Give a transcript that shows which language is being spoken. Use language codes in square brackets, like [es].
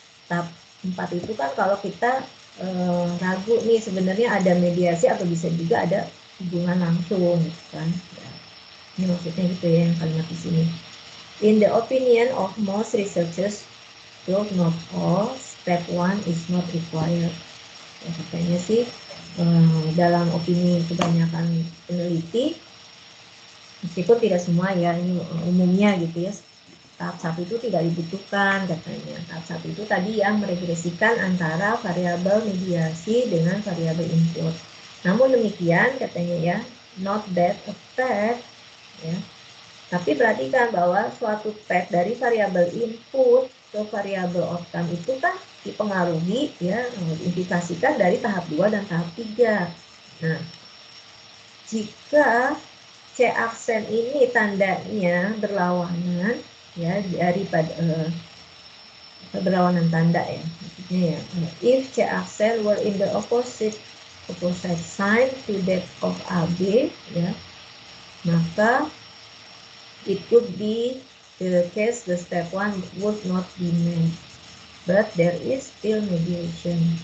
[id] Tahap 4 itu kan kalau kita ragu nih sebenarnya ada mediasi atau bisa juga ada hubungan langsung gitu kan. Ya, ini maksudnya gitu ya yang kalimat di sini. [en] In the opinion of most researchers, though not all, step 1 is not required. [id] Ya, katanya sih dalam opini kebanyakan peneliti, meskipun tidak semua ya, ini umumnya gitu ya, tahap 1 itu tidak dibutuhkan katanya. Tahap 1 itu tadi yang meregresikan antara variabel mediasi dengan variabel input. Namun demikian katanya ya, [en] not that a path [id] ya. Tapi perhatikan bahwa suatu path dari variabel input ke variabel outcome itu kan dipengaruhi ya, diindikasikan dari tahap 2 dan tahap 3. Nah, jika C aksen ini tandanya berlawanan, ya, daripada berlawanan tanda, ya, maksudnya ya, [en] if C aksen were in the opposite sign to that of AB, ya, [id] maka [en] it could be the case the step 1 would not be met, but there is still mediation.